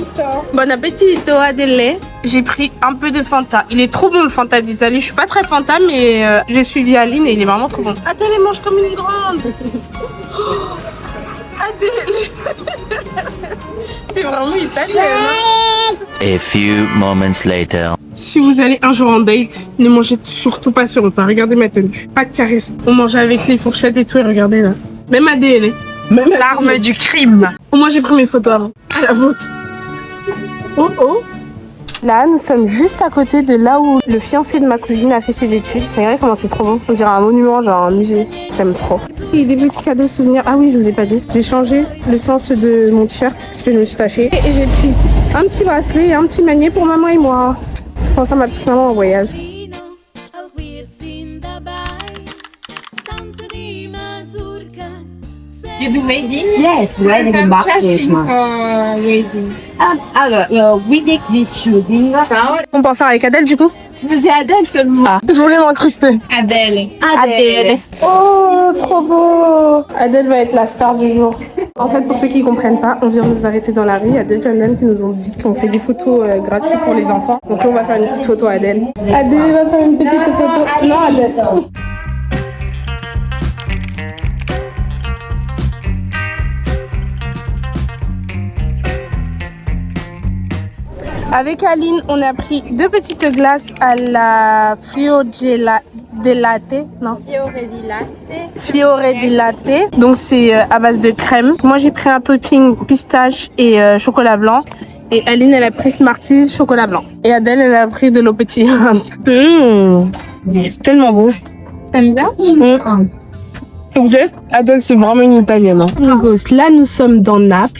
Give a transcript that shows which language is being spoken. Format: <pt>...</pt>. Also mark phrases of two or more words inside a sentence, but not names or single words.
<fr>Bon appétit, Adèle. J'ai pris un peu de Fanta. Il est trop bon le Fanta d'Italie. Je suis pas très Fanta, mais j'ai suivi Aline et il est vraiment trop bon. Adèle, elle mange comme une grande. Adèle. T'es vraiment italienne, hein?</fr> <en>A few moments later.</en> <fr>Si vous allez un jour en date, ne mangez surtout pas sur le repas. Regardez ma tenue. Pas de caresse. On mange avec les fourchettes et tout. Et regardez là. Même Adèle. Même L'arme du crime. Moi, j'ai pris mes photos avant. À la vôtre. Oh oh. Là, nous sommes juste à côté de là où le fiancé de ma cousine a fait ses études. Regardez comment c'est trop beau. On dirait un monument, genre un musée. J'aime trop. Il y a des petits cadeaux souvenirs. Ah oui, je vous ai pas dit. J'ai changé le sens de mon t-shirt parce que je me suis tachée. Et j'ai pris un petit bracelet et un petit manier pour maman et moi. Je pense à ma petite maman en voyage.</fr> <en>You do wedding? Yes, wedding I'm baptism. for wedding. Alors, wedding shooting. Ciao.</en> <fr>On peut en faire avec Adèle du coup? Mais c'est Adèle seulement. Ah, je voulais m'incruster. Adèle. Oh, trop beau. Adèle va être la star du jour. En fait, pour ceux qui ne comprennent pas, on vient de nous arrêter dans la rue. Il y a 2 jeunes dames qui nous ont dit qu'on fait des photos gratuites pour les enfants. Donc là, on va faire une petite photo à Adèle. Adèle va faire une petite photo. Non, Adèle. Avec Aline, on a pris 2 petites glaces à la Fiore di Latte. Non. Fiore di Latte. Donc c'est à base de crème. Moi j'ai pris un topping pistache et chocolat blanc. Et Aline elle a pris Smarties chocolat blanc. Et Adèle elle a pris de l'eau pétillante. C'est tellement bon. T'aimes bien? Adèle, c'est vraiment une italienne. Amigos, là, nous sommes dans Naples.</fr>